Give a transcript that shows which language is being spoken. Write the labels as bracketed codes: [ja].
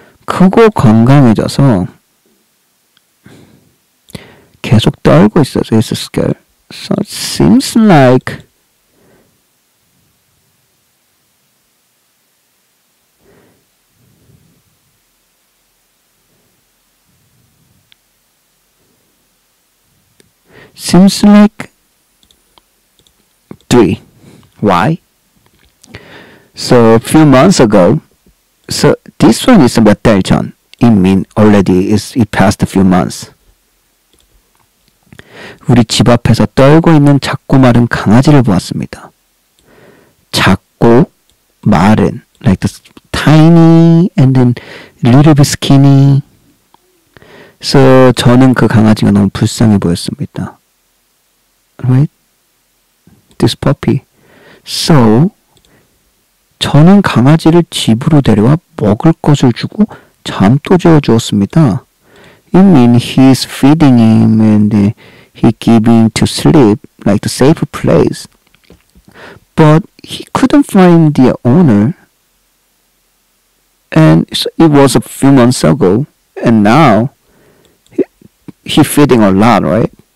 [ko] 크고 건강해져서 계속 떨고 있어서 [en] he's scared. So it seems like seems like 3. Why? So a few months ago, so this one is [ko] 몇 달 전. [en] It mean already it passed a few months. [ko] 우리 집 앞에서 떨고 있는 작고 마른 강아지를 보았습니다. 작고 마른, [en] like the tiny and then little bit skinny. [ko] So 저는 그 강아지가 너무 불쌍해 보였습니다. [en] Right? This puppy. [ko] So 저는 강아지를 집으로 데려와 먹을 것을 주고 잠도 재워 주었습니다. [en] It means he's feeding him and he giving to sleep like the safe place. But he couldn't find the owner. And it was a few months ago. And now he feeding a lot, right?